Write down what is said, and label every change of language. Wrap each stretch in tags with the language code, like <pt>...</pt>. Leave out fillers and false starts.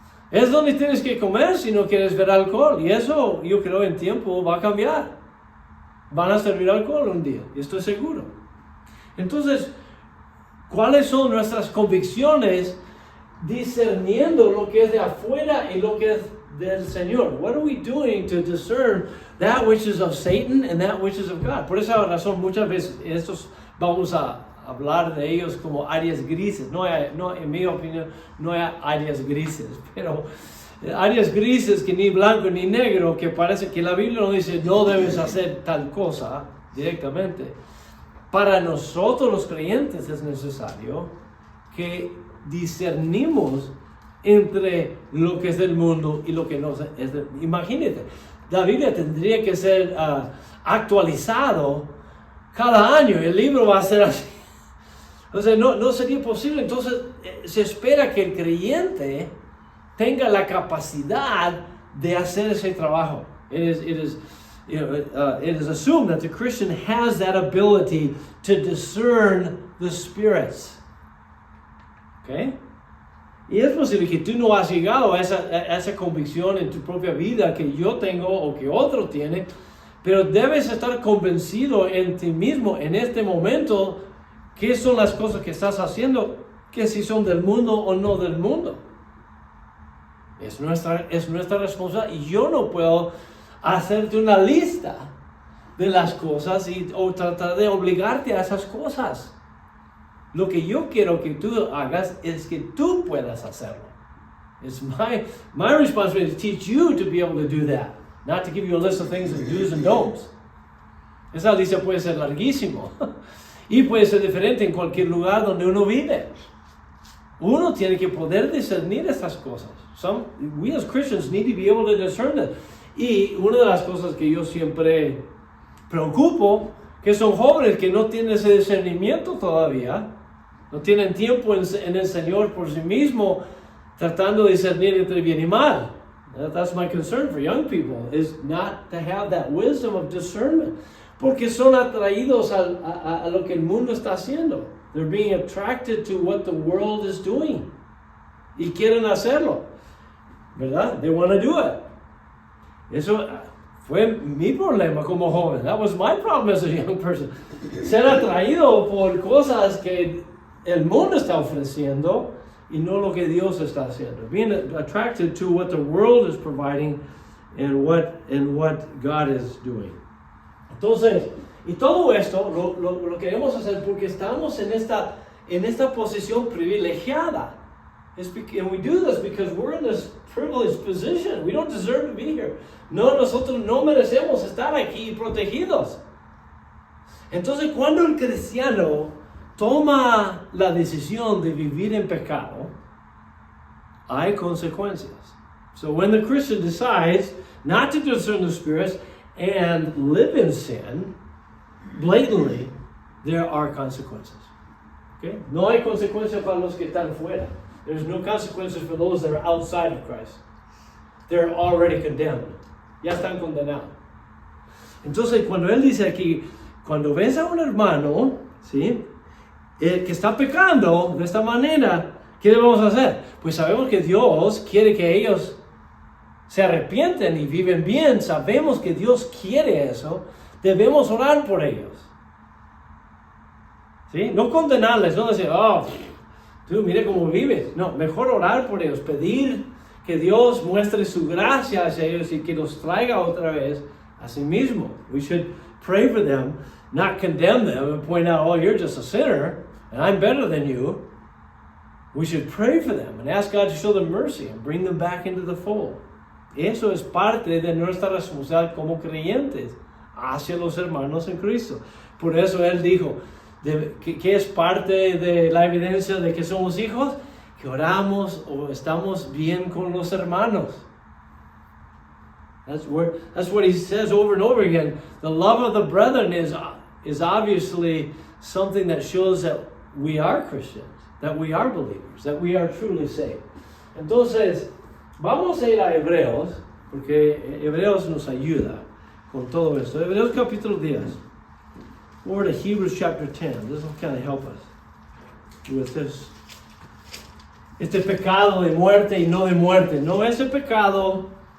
<es>Es donde tienes que comer si no quieres ver alcohol. Y eso, yo creo, en tiempo va a cambiar. Van a servir alcohol un día. Y estoy seguro. Entonces, ¿cuáles son nuestras convicciones discerniendo lo que es de afuera y lo que es del Señor?</es> <en>What are we doing to discern that which is of Satan and that which is of God?</en> <es>Por esa razón, muchas veces estos vamos a hablar de ellos como áreas grises. No, en mi opinión, no hay áreas grises, pero áreas grises que ni blanco ni negro, que parece que la Biblia no dice no debes hacer tal cosa directamente. Para nosotros los creyentes es necesario que discernimos entre lo que es del mundo y lo que no es del mundo. Imagínate, la Biblia tendría que ser actualizado cada año. El libro va a ser así. Entonces no sería posible. Entonces se espera que el creyente tenga la capacidad de hacer ese trabajo.</es> <en>It is assumed that the Christian has that ability to discern the spirits. Okay?</en> <es>Y es posible que tú no has llegado a esa convicción en tu propia vida que yo tengo o que otro tiene, pero debes estar convencido en ti mismo en este momento qué son las cosas que estás haciendo, que si son del mundo o no del mundo. Es nuestra responsabilidad y yo no puedo hacerte una lista de las cosas o tratar de obligarte a esas cosas. Lo que yo quiero que tú hagas es que tú puedas hacerlo.</es> <en>It's my responsibility to teach you to be able to do that, not to give you a list of things of do's and don'ts.</en> <es>Esa lista puede ser larguísimo y puede ser diferente en cualquier lugar donde uno vive. Uno tiene que poder discernir estas cosas.</es> <en>We as Christians need to be able to discern it.</en> <es>Y una de las cosas que yo siempre preocupo, que son jóvenes que no tienen ese discernimiento todavía, no tienen tiempo en el Señor por sí mismo, tratando de discernir entre bien y mal.</es> <en>That's my concern for young people, is not to have that wisdom of discernment.</en> <es>Porque son atraídos a lo que el mundo está haciendo.</es> <en>They're being attracted to what the world is doing.</en> <es>Y quieren hacerlo. ¿Verdad?</es> <en>They want to do it.</en> <es>Eso fue mi problema como joven.</es> <en>That was my problem as a young person.</en> <es>Ser atraído por cosas que el mundo está ofreciendo y no lo que Dios está haciendo.</es> <en>Being attracted to what the world is providing and what God is doing.</en> <es>Entonces, y todo esto lo queremos hacer porque estamos en esta posición privilegiada.</es> <en>And we do this because we're in this privileged position. We don't deserve to be here.</en> <es>Nosotros no merecemos estar aquí protegidos. Entonces, cuando el cristiano toma la decisión de vivir en pecado, hay consecuencias.</es> <en>So when the Christian decides not to discern the spirits and live in sin, blatantly, there are consequences. Okay?</en> <es>No hay consecuencias para los que están fuera.</es> <en>There's no consequences for those that are outside of Christ. They're already condemned.</en> <es>Ya están condenados. Entonces, cuando él dice aquí, cuando ves a un hermano, ¿sí? Que está pecando de esta manera, ¿qué debemos hacer? Pues sabemos que Dios quiere que ellos se arrepienten y viven bien. Sabemos que Dios quiere eso. Debemos orar por ellos. ¿Sí? No condenarles, no decir, tú mira cómo vives. No, mejor orar por ellos, pedir que Dios muestre su gracia hacia ellos y que los traiga otra vez a sí mismo.</es> <en>We should pray for them, not condemn them and point out, you're just a sinner and I'm better than you. We should pray for them and ask God to show them mercy and bring them back into the fold.</en> <es>Eso es parte de nuestra responsabilidad como creyentes hacia los hermanos en Cristo. Por eso Él dijo, ¿qué es parte de la evidencia de que somos hijos? Que oramos o estamos bien con los hermanos.</es> <en>That's what he says over and over again. The love of the brethren is obviously something that shows that we are Christians, that we are believers, that we are truly saved.</en> <es>Entonces, vamos a ir a Hebreos, porque Hebreos nos ayuda con todo esto. Hebreos capítulo 10.</es> <en>Or to Hebrews chapter 10. This will kind of help us with this.</en> <es>Este pecado de muerte y no de muerte. No es el pecado.</es>